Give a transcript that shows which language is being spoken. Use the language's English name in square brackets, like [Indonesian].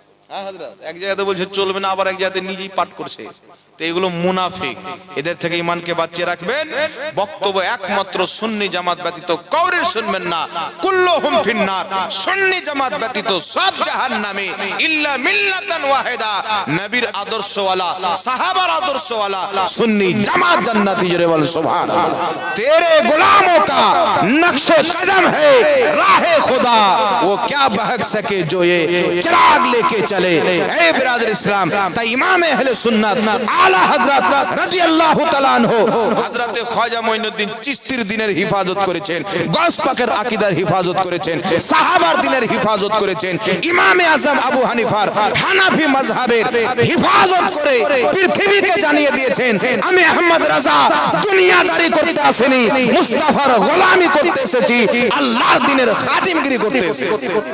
[Bangla] হ্যাঁ হযরত, এক জায়গাতে বলছে চলবে না, আবার এক জায়গাতে নিজেই পাঠ করছে। তো এগুলো মুনাফিক, এদের থেকে ঈমানকে বাঁচিয়ে রাখবেন। বক্তব্য একমাত্র সুন্নি জামাত ব্যতীত কাউরের শুনবেন না, [Arabic] কুল্লুহুম ফিন্নার, [Bangla] সুন্নি জামাত ব্যতীত সব জাহান্নামে, [Arabic] ইল্লা মিল্লাতান ওয়াহিদা, [Bangla] নবীর আদর্শওয়ালা, সাহাবার আদর্শওয়ালা সুন্নি জামাত জান্নাতি। জোরে বল সুবহানাল্লাহ। [Hindi] তেরে গোলামों का नक्शे कदम है राहे खुदा, वो क्या बहक सके जो ये चिराग लेके चले। ए बिरादर इस्लाम, [Bangla] তাই ইমামে আহলে সুন্নাত আলা হযরত রাদিয়াল্লাহু তাআলা আনহু হযরতে খ্বাজা মুঈনুদ্দিন চিশতির দ্বীনের হিফাজত করেছেন, গাউস পাকের আকীদার হিফাজত করেছেন, সাহাবার দ্বীনের হিফাজত করেছেন, ইমামে আযম আবু হানিফার হানাফি মাযহাবের হিফাজত করে পৃথিবীকে জানিয়ে দিয়েছেন আমি আহমদ রাজা দুনিয়াদারি করতে আসেনি, মুস্তাফার গোলামি করতে এসেছি, আল্লাহর দ্বীনের খাদিমগিরি করতে এসেছি।